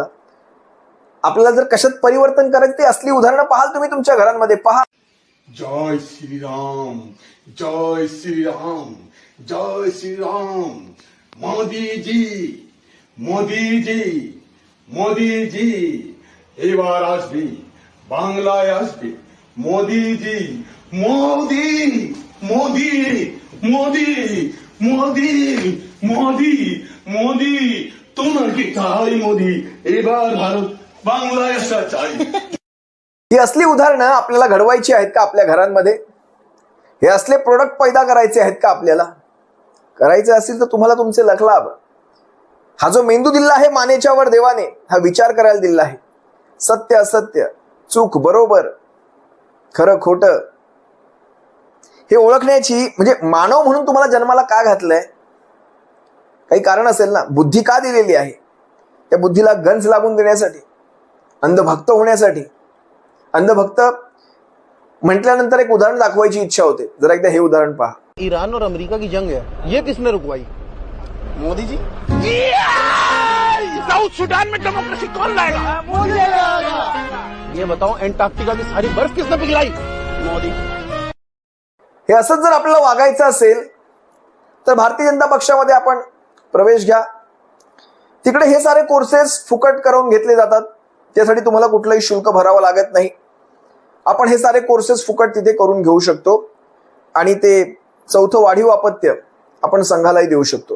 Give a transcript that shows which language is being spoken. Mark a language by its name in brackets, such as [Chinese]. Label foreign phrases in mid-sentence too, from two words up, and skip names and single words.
[Marathi] आपल्याला जर कशात परिवर्तन करायचं ते असली उदाहरणं पाहाल तुम्ही तुमच्या घरांमध्ये. पहा. जय श्रीराम, जय श्रीराम, जय श्रीराम. मोदी जी, मोदी जी, मोदी जी, [Bangla] एबार আসবে, বাংলায় আসবে, मोदी जी, मोदी, मोदी, मोदी, मोदी, मोदी, मोदी, তোমাকে চাই মোদি, এবার ভারত বাংলায় আসা চাই. [Marathi] ही असली उदाहरणं आपल्याला घडवायची आहेत का आपल्या घरांमध्ये? हे असले प्रोडक्ट पैदा करायचे आहेत का आपल्याला? करायचे असतील तर तुम्हाला तुमचे लखलाभ. हा जो मेंदू दिला आहे मानेच्या वर देवाने, हा विचार करायला दिला आहे. सत्य असत्य, चूक बरोबर, खरं खोटं हे ओळखण्याची, म्हणजे मानव म्हणून तुम्हाला जन्माला का घातलंय? काही कारण असेल ना. बुद्धी का दिलेली आहे? त्या बुद्धीला गंज लागून देण्यासाठी, अंधभक्त होण्यासाठी. अंधभक्त म्हटल्यानंतर एक उदाहरण दाखवायची इच्छा होते. जरा एकदा हे उदाहरण पहा. [Hindi] ईरान और अमेरिका की जंग है, ये किसने रुकवाई? मोदी जी. साउथ सुडान में डेमोक्रेसी कौन लाएगा? ये बताओ, एंटार्क्टिका की सारी बर्फ किसने पिघलाई? मोदी. [Marathi] हे असंच जर आपल्याला वागायचं असेल तर भारतीय जनता पक्षामध्ये आपण प्रवेश घ्या. तिकडे हे सारे कोर्सेस फुकट करून घेतले जातात. त्यासाठी तुम्हाला कुठलंही शुल्क भरावं लागत नाही. आपण हे सारे कोर्सेस फुकट तिथे करून घेऊ शकतो आणि ते चौथं वाढीव अपत्य आपण संघालाही देऊ शकतो.